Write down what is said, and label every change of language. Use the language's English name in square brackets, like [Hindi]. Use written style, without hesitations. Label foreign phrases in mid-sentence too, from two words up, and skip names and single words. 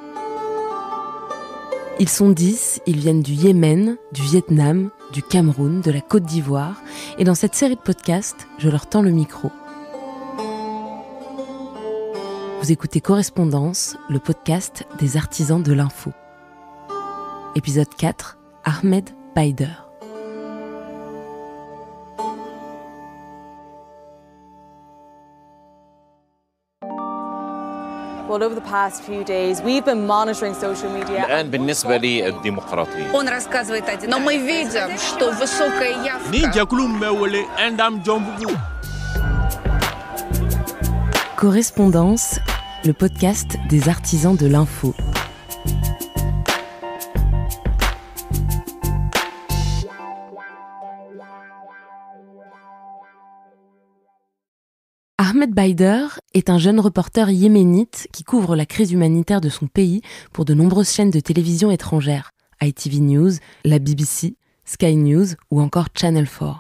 [French] Ils sont 10, ils viennent du Yémen, du Vietnam, du Cameroun, de la Côte d'Ivoire. Et dans cette série de podcasts, je leur tends le micro. Vous écoutez Correspondance, le podcast des artisans de l'info. Épisode 4, Ahmed Baider. [English] Well, over the past few days, we've been monitoring social media. [Arabic] الآن بالنسبة للديمقراطية. [Russian] Он рассказывает один. Но мы видим, что высокая явка. [French] Correspondance, le podcast des artisans de l'info. Ahmed Baider est un jeune reporter yéménite qui couvre la crise humanitaire de son pays pour de nombreuses chaînes de télévision étrangères, ITV News, la BBC, Sky News ou encore Channel 4.